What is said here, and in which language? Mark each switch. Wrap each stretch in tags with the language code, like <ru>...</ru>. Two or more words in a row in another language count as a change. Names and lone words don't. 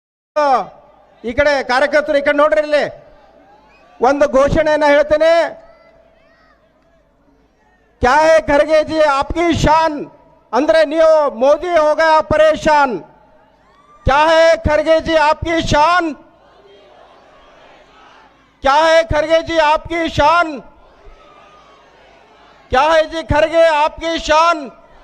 <kn>ಈ ಕಡೆ ಕಾರ್ಯಕರ್ತರು ಈ ಕಡೆ ನೋಡ್ರಿ, ಇಲ್ಲಿ ಒಂದು ಘೋಷಣೆಯನ್ನ ಹೇಳ್ತೇನೆ.</kn> <hi>क्या है खड़गे जी आपकी शान, अंदर नियो मोदी हो गया परेशान. क्या है खड़गे जी आपकी शान, क्या है खड़गे जी आपकी शान, क्या है जी खड़गे आपकी शान.</hi>